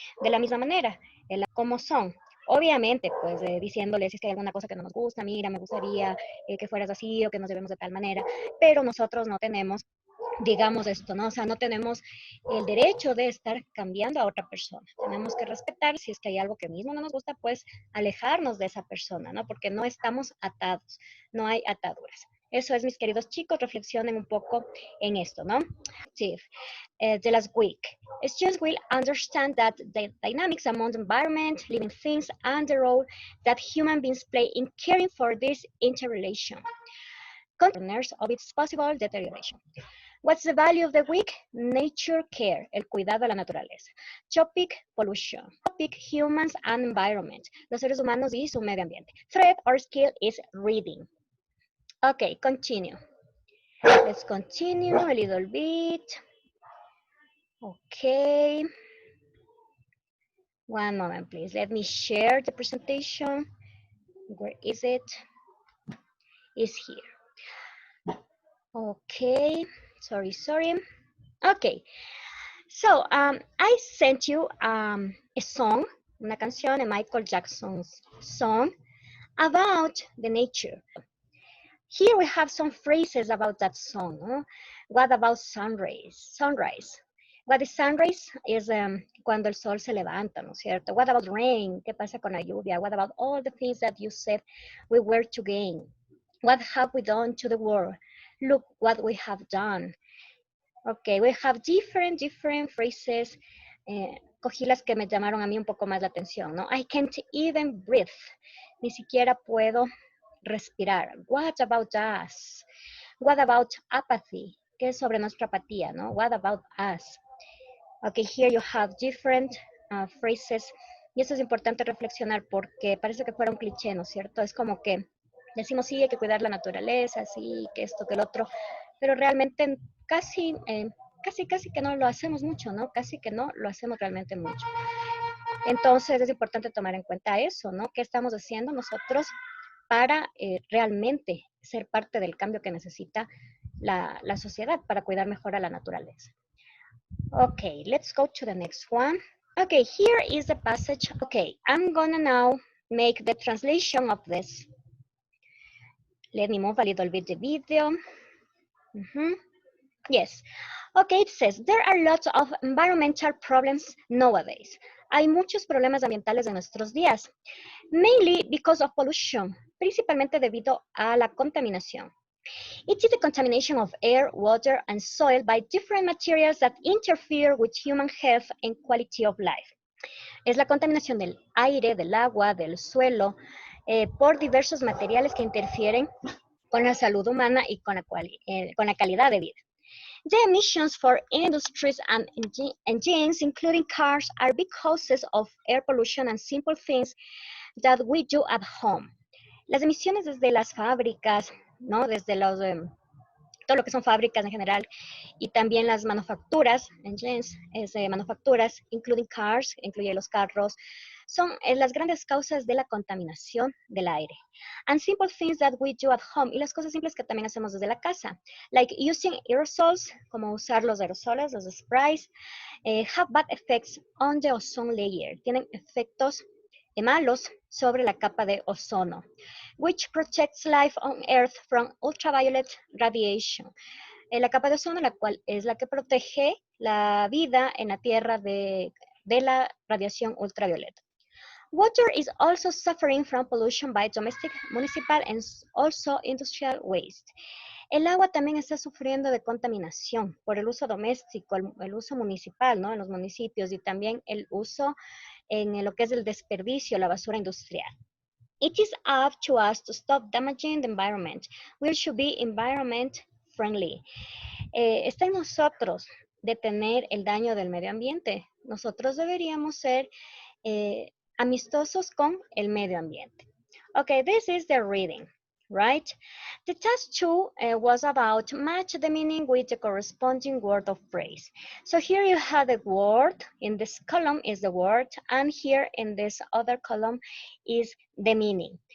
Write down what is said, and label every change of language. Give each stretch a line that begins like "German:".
Spanish: De la misma manera, como son. Obviamente, pues diciéndoles si es que hay alguna cosa que no nos gusta, mira, me gustaría que fueras así o que nos llevemos de tal manera, pero nosotros no tenemos, digamos esto, ¿no? O sea, no tenemos el derecho de estar cambiando a otra persona. Tenemos que respetar, si es que hay algo que mismo no nos gusta, pues alejarnos de esa persona, ¿no? Porque no estamos atados, no hay ataduras. Eso es, mis queridos chicos, reflexionen un poco en esto, ¿no?
English: Sí, the last week. Students will understand that the dynamics among the environment, living things, and the role that human beings play in caring for this interrelation. Corners of its possible deterioration. What's the value of the week? Nature care,
Spanish: el cuidado de la naturaleza.
English: Topic, pollution. Topic, humans and environment,
Spanish: los seres humanos y su medio ambiente.
English: Threat or skill is reading. Okay, continue. Let's continue a little bit. Okay. One moment, please. Let me share the presentation. Where is it? It's here. Okay. Sorry. Okay. So, I sent you a song,
Spanish: una canción de
English: Michael Jackson's song about the nature. Here we have some phrases about that song. ¿No? What about sunrise? What is sunrise?
Spanish: Es cuando el sol se levanta, ¿no es cierto?
English: What about rain?
Spanish: ¿Qué pasa con la lluvia?
English: What about all the things that you said we were to gain? What have we done to the world? Look what we have done. Okay, we have different phrases.
Spanish: Cogí las que me llamaron a mí un poco más la atención, ¿no?
English: I can't even breathe.
Spanish: Ni siquiera puedo respirar.
English: What about us? What about apathy?
Spanish: ¿Qué es sobre nuestra apatía, no?
English: What about us? Okay, here you have different phrases.
Spanish: Y eso es importante reflexionar porque parece que fuera un cliché, ¿no es cierto? Es como que decimos, sí, hay que cuidar la naturaleza, sí, que esto, que el otro, pero realmente casi que no lo hacemos mucho, ¿no? Casi que no lo hacemos realmente mucho. Entonces es importante tomar en cuenta eso, ¿no? ¿Qué estamos haciendo nosotros para realmente ser parte del cambio que necesita la sociedad para cuidar mejor a la naturaleza?
English: Okay, let's go to the next one. Okay, here is the passage. Okay, I'm gonna now make the translation of this. Let me move a little bit the video. Yes. Okay, it says, there are lots of environmental problems nowadays.
Spanish: Hay muchos problemas ambientales en nuestros días.
English: Mainly because of pollution,
Spanish: principalmente debido a la contaminación.
English: It is the contamination of air, water, and soil by different materials that interfere with human health and quality of life.
Spanish: Es la contaminación del aire, del agua, del suelo, por diversos materiales que interfieren con la salud humana y con la calidad de vida.
English: The emissions for industries and engines, including cars, are big causes of air pollution and simple things that we do at home.
Spanish: Las emisiones desde las fábricas, ¿no? Desde todo lo que son fábricas en general, y también las manufacturas, engines, manufacturas,
English: including cars,
Spanish: incluye los carros, son las grandes causas de la contaminación del aire.
English: And simple things that we do at home,
Spanish: y las cosas simples que también hacemos desde la casa,
English: like using aerosols,
Spanish: como usar los aerosoles, los sprays,
English: have bad effects on the ozone layer,
Spanish: tienen efectos malos sobre la capa de ozono,
English: which protects life on Earth from ultraviolet radiation.
Spanish: La capa de ozono, la cual es la que protege la vida en la Tierra de la radiación ultravioleta.
English: Water is also suffering from pollution by domestic, municipal, and also industrial waste.
Spanish: El agua también está sufriendo de contaminación por el uso doméstico, el uso municipal, ¿no? En los municipios y también el uso en lo que es el desperdicio, la basura industrial.
English: It is up to us to stop damaging the environment. We should be environment friendly.
Spanish: Está en nosotros detener el daño del medio ambiente. Nosotros deberíamos ser amistosos con el medio ambiente.
English: Okay, this is the reading, right? The task 2 was about match the meaning with the corresponding word of phrase. So here you have the word, in this column is the word, and here in this other column is the meaning.